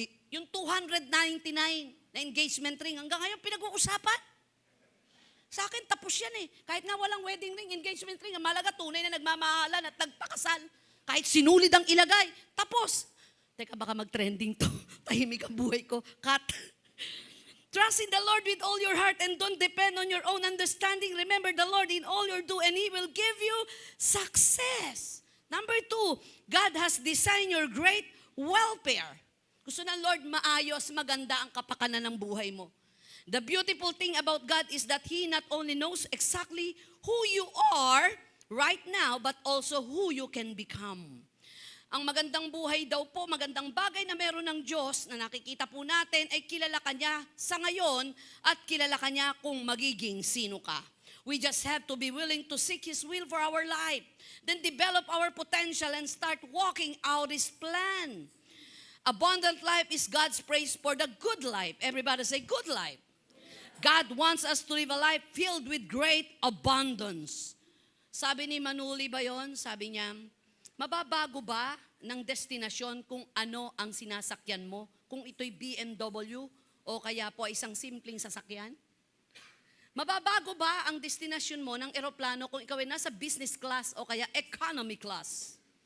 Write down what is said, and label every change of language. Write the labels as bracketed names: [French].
[Filipino] Yung 299 na engagement ring, hanggang ngayon pinag-uusapan. Sa akin, tapos yan eh. Kahit nga walang wedding ring, engagement ring, ang malaga tunay na nagmamahalan at nagpakasal. Kahit sinulid ang ilagay, tapos. Teka, baka mag-trending to. Tahimik ang buhay ko. Cut. [English] Trust in the Lord with all your heart and don't depend on your own understanding. Remember the Lord in all your do and He will give you success. Number 2, God has designed your great welfare. [Filipino] Gusto ng Lord maayos, maganda ang kapakanan ng buhay mo. [English] The beautiful thing about God is that He not only knows exactly who you are right now, but also who you can become. [Filipino] Ang magandang buhay daw po, magandang bagay na meron ng Diyos na nakikita po natin ay kilala ka niya sa ngayon at kilala ka niya kung magiging sino ka. [English] We just have to be willing to seek His will for our life. Then develop our potential and start walking out His plan. Abundant life is God's praise for the good life. Everybody say good life. God wants us to live a life filled with great abundance. [Filipino] Sabi ni Manuli ba yun? Sabi niya, mababago ba ng destinasyon kung ano ang sinasakyan mo? Kung ito'y BMW o kaya po isang simpleng sasakyan? Mababago ba ang destinasyon mo ng eroplano kung ikaw ay nasa business class o kaya economy class?